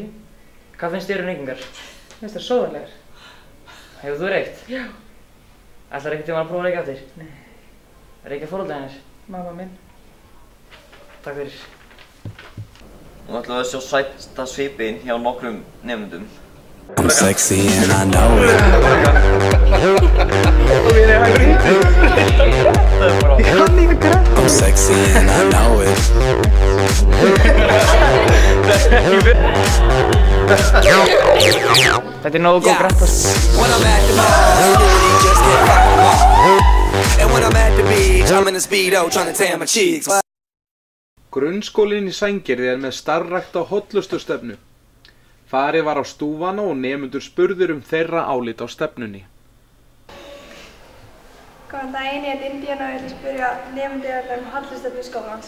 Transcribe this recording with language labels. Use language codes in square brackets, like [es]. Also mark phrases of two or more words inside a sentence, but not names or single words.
[is] Hvað finnst þér reykingar? Mér finnst það sóðalegar. Hefur þú reykt? Já. Ætlarðu einhvern tímann að prófa að reykja aftur? Nei. Reykja foreldrar þínir? Mamma minn. Takk fyrir. Nú ætlum við að sjá sætta svipinn hjá nokkrum nemendum. [en] I'm sexy and I know it. I'm sexy and I know it. Þetta nógu góð brettast. When I'm at the mall, just get hot. And when I'm at the beach, I'm in a speedo trying to tan my cheeks. [is] Grunnskólinn í Sandgerði er með starfrækta hollustusstefnu. Farið var á stúfana og nemendur spurður þeirra álit á stefnunni. Góðan daginn, ég heiti Indiana og ég vil spyrja nemendur holluststefnu skólans.